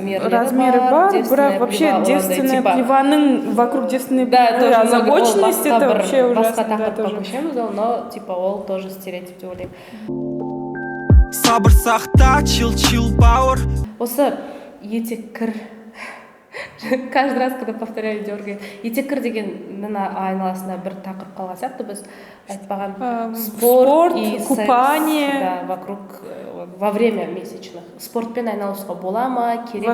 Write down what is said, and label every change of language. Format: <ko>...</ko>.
<kk>размеры бар, бірақ</kk> <ru>вообще девственная плеваның вокруг девственной плевы озабоченность, это вообще ужасно.</ru> <kk>Басқа тақырыпқа көшеміз,</kk> <ru>но типа</ru> <kk>ол</kk> <ru>тоже стереотип</ru> <kk>деп ойлаймын. Сабыр сақта, чил бауыр. Осы етеккір,</kk> <ru>каждый раз, когда повторяю, дергаю,</ru> <kk>етеккір деген айналасында бір тақырып қалған сияқты, біз айтпаған спорт и</kk> <ru>купание вокруг во время месячных.</ru> <kk>Спортпен айналысуға бола ма, керек па?</kk>